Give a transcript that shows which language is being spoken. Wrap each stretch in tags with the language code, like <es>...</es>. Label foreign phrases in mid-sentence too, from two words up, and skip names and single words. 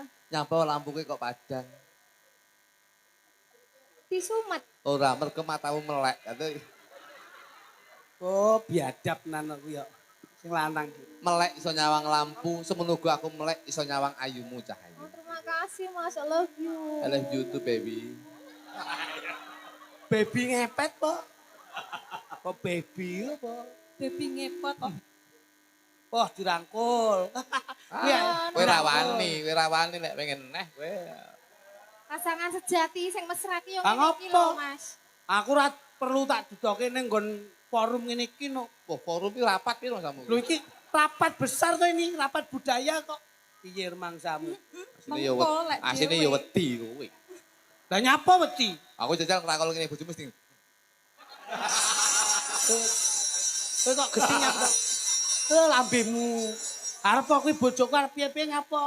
<jv>Nyapa lampu kok padang. Disumet. Ora mergo matamu melek. Oh, biadab nan aku ya. Sing lanang iki. Melek iso nyawang lampu, semenugo aku melek iso nyawang ayumu Oh, cahaya.</jv> <id>terima kasih, Mas.</id> <en>I love you. I love you too, baby.</en> <jv>Baby ngepet po. Apa baby apa? Baby ngepot. Wah, dirangkul. Ah, kowe ra wani nek pengen neh kowe. Pasangan sejati sing mesra ki yo Ah, ngene iki ngopo? lho, Mas. Aku ora perlu tak dudoke ning nggon forum ngene iki no. Wah, forum iki rapat piro samu? Lho iki rapat besar to ini, rapat budaya kok. Piye mangsamu? Asine yo wedi kowe. Lah nyapa wedi? Aku jajal ngrakol ngene bojomu mesti. Kowe kok gedhi nyapa? Lambemu. Arep kuwi bojoku arep piye-piye nyapa?</jv>